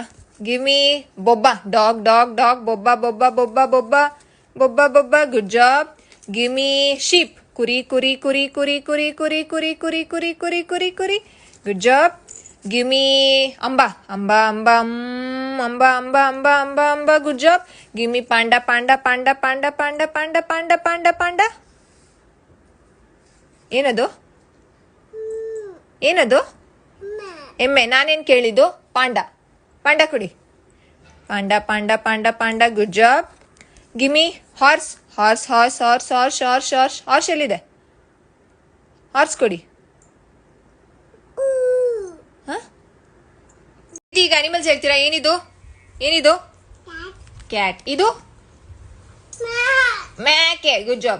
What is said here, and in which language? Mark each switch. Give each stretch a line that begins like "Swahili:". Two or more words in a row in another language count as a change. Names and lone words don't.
English: give me
Kannada: ಬೊಬ್ಬ.
English: dog dog dog.
Kannada: ಬೊಬ್ಬ ಬೊಬ್ಬ ಬೊಬ್ಬ ಬೊಬ್ಬ ಬೊಬ್ಬ ಬೊಬ್ಬ.
English: good job. give me sheep.
Kannada: ಕುರಿ ಕುರಿ ಕುರಿ ಕುರಿ ಕುರಿ ಕುರಿ ಕುರಿ ಕುರಿ ಕುರಿ ಕುರಿ ಕುರಿ ಕುರಿ.
English: good job. give me
Kannada: ಅಂಬ. ಅಂಬ ಅಂಬ ಅಂಬ ಅಂಬ ಅಂಬ ಅಂಬ ಅಂಬ.
English: good job. give me panda panda panda panda panda panda panda panda panda.
Kannada: ಏನದು ಏನದು? ಎಮ್ಮೆ. ನಾನೇನು ಕೇಳಿದ್ದು? ಪಾಂಡ. ಪಾಂಡ ಕೊಡಿ.
English: panda panda panda panda. good job. give me horse. horse horse horse horse horse horse horse ಎಲ್ಲಿದೆ?
Kannada: ಹಾರ್ಸ್ ಕೊಡಿ. ಈಗ ಅನಿಮಲ್ಸ್ ಹೇಳ್ತೀರಾ? ಏನಿದು ಏನಿದು? ಕ್ಯಾಟ್. ಇದು ಮ್ಯಾಕೆ.
English: good job.